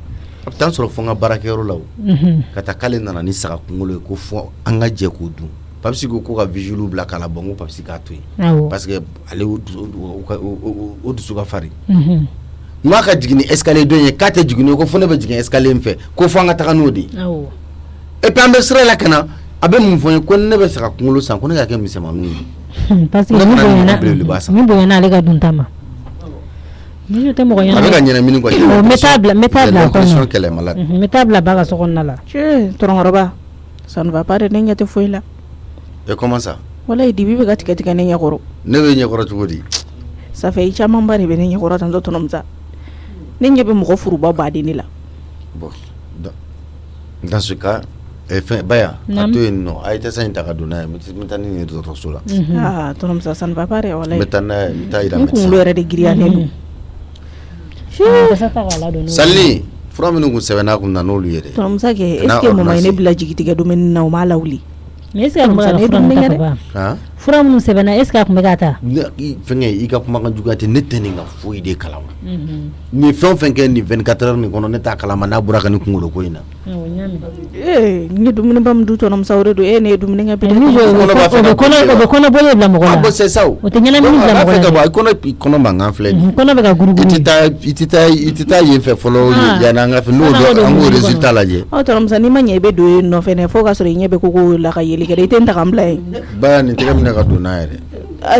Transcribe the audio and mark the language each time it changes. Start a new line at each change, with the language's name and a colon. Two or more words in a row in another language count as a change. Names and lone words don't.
Bambara: a bɛ taa sɔrɔ fo n ka baarakɛyɔrɔ la o ka taa k'ale nana ni saga kunkolo ye ko fɔ an ka jɛ k'o dun Papisi ko ka vigile bila k'a la bɔ n ko Papisi k'a to yen parce que ale o dusu ka farin n k'a ka jigin ni escalier dɔ in ye k'a tɛ jigin ko fo ne bɛ jigin escalier in fɛ ko fo an ka taga n'o de ye
French: et puis
Bambara: an bɛ sira la ka na a bɛ mun fɔ n ye ko ne bɛ saga kunkolo san ko ne ka kɛ misɛnmaninw ye
French: parce que
Bambara: ni bonyana ale ka dunta ma Mijo tɛ mɔgɔ ɲɛna a bɛ ka ɲɛnamini quoi n bɛ taa bila
French: l'impression qu'elle est malade
Bambara: n bɛ taa bila ba ka so kɔnɔna la tɔrɔnkɔrɔba
French: ça ne va pas
Bambara: de ne ɲɛ tɛ foyi la
French: et comment ça
Bambara: wallahi dibi bɛ ka tigɛ ne ɲɛkɔrɔ ne bɛ ɲɛkɔrɔ cogo di
French: ça fait
Bambara: camanba de bɛ ne ɲɛkɔrɔ tantɔ tɔnɔmusa ne ɲɛ bɛ mɔgɔ furuba baden de la.
French: Bon, dans ce cas,
Bambara: Baya, a to yen nɔ a ye tɛ sa in ta ka don n'a ye n bɛ taa ni nin ye dɔgɔtɔrɔso la.
French: Tonton ça ne va pas
Bambara: dɛ walayi. N bɛ taa n'a ye n bɛ taa yira médecin. N kunkolo yɛrɛ de giriyalen don. Sali fura minnu kun sɛbɛnna kun na n'olu ye dɛ. Tonton Musa kɛ
French: est-ce que
Bambara: mama ye ne bila jigitigɛ domaine na o m'a lawuli.
French: Mais est-ce que
Bambara: a kun bɛ ka fura min ta ka ban? Fura minnu sɛbɛnna
French: est-ce que
Bambara: a kun bɛ ka ta? Fɛnkɛ i ka kumakan juguya tɛ ne tɛ nin ka foyi de kalama. Ni fɛn o fɛn kɛ nin 24 heures nin kɔnɔ ne t'a kalama n'a bɔra ka nin kunkolo ko in na. N ye dumuni ba min dun Tonton Musa o de don ne ye dumuni kɛ bi. O bɛ kɔnɔbɔlen bila mɔgɔ la. A bɔ
French: c'est ça
Bambara: o. O tɛ ɲɛnamini bila mɔgɔ la. Kɔnɔ mankan filɛ nin. Kɔnɔ bɛ ka guruguru. I tɛ taa yen fɛ fɔlɔ yanni an ka fɛ n'o dɔn an k'o résultat lajɛ. Tonton Musa n'i ma ɲɛ i bɛ don yen nɔ fɛnɛ fo k'a sɔrɔ i ɲɛ bɛ koko la ka yeli kɛ i tɛ n ta ka n bila yen. Baya nin tɛgɛ minɛ ka don n'a yɛrɛ.